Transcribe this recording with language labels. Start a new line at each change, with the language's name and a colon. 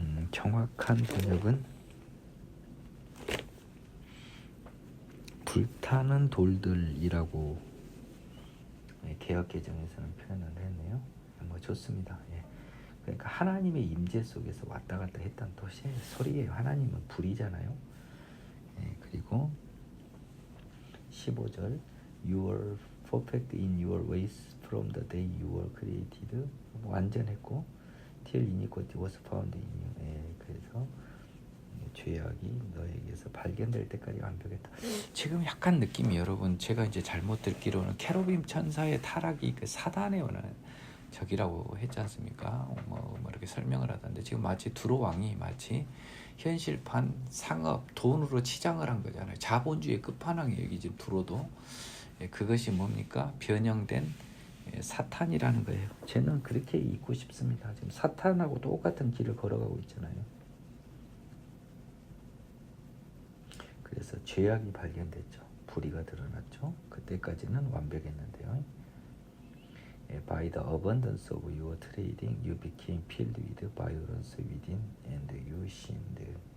Korean: 정확한 번역은 불타는 돌들이라고 개역개정에서는 표현을 했네요. 뭐 좋습니다. 그러니까 하나님의 임재 속에서 왔다 갔다 했던 소리예요. 하나님은 불이잖아요. 그리고 15절
English: You were perfect in your ways from the day you were created.
Korean: 완전했고
English: till iniquity was found in you.
Korean: 그래서 죄악이 너에게서 발견될 때까지 완벽했다. 지금 약간 느낌이 여러분 제가 이제 잘못 듣기로는 케루빔 천사의 타락이 그 사단에 오는 적이라고 했지 않습니까? 뭐 이렇게 설명을 하던데 지금 마치 두로 왕이 마치 현실판 상업 돈으로 치장을 한 거잖아요. 자본주의 끝판왕이에요. 여기 지금 두로도 그것이 뭡니까? 변형된 사탄이라는 거예요. 저는 그렇게 읽고 싶습니다. 지금 사탄하고 똑같은 길을 걸어가고 있잖아요. 그래서 죄악이 발견됐죠. 불의가 드러났죠. 그때까지는 완벽했는데요.
English: By the abundance of your trading, you became filled with violence within, and you sinned.